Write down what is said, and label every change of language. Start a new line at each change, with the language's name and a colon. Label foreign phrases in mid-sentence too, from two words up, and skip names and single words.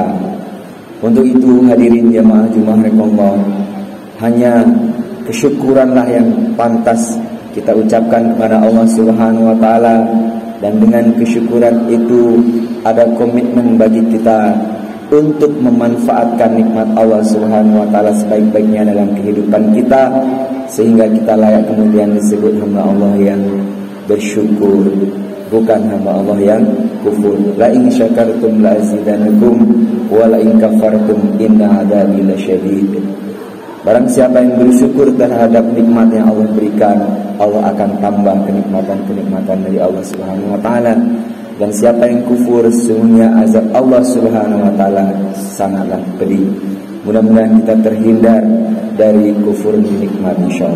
Indonesian: Untuk itu hadirin jamaah Jumat rahimakumullah, hanya kesyukuranlah yang pantas kita ucapkan kepada Allah
Arabic: سبحانه وتعالى,
Indonesian: dan dengan kesyukuran itu ada komitmen bagi kita untuk memanfaatkan nikmat Allah Subhanahu wa taala sebaik-baiknya dalam kehidupan kita, sehingga kita layak kemudian disebut hamba Allah yang bersyukur, bukan hamba Allah yang kufur.
Arabic: لئن شكرتم لأزيدنكم ولئن كفرتم إن عذابي لشديد.
Indonesian: Barang siapa yang bersyukur terhadap nikmat yang Allah berikan, Allah akan tambah kenikmatan-kenikmatan dari Allah
Arabic: سبحانه وتعالى.
Indonesian: Dan siapa yang kufur, sesungguhnya azab Allah
Arabic: سبحانه وتعالى
Indonesian: sangatlah pedih. Mudah-mudahan kita terhindar dari kufur nikmat insyaallah.